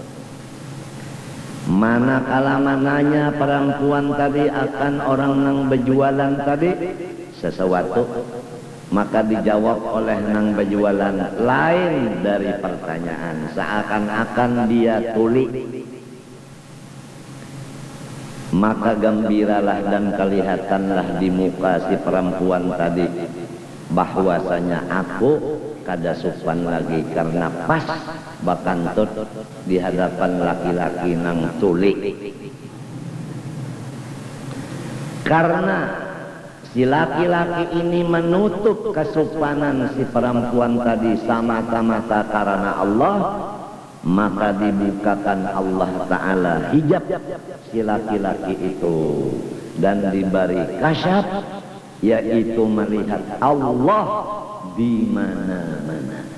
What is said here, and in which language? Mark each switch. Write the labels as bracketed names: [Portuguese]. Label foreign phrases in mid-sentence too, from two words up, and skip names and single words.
[Banjar] Manakala mananya perempuan tadi akan orang nang berjualan tadi sesuatu, maka dijawab oleh nang berjualan lain dari pertanyaan, seakan-akan dia tuli. Maka gembiralah dan kelihatanlah di muka si perempuan tadi bahwasanya aku kada supan lagi karena pas bakantut di hadapan laki-laki nang tuli. Karena si laki-laki ini menutup kesupanan si perempuan tadi semata-mata karena Allah, maka dibukakan Allah Ta'ala hijab si laki-laki itu dan diberi kasyaf, yaitu melihat Allah di mana-mana.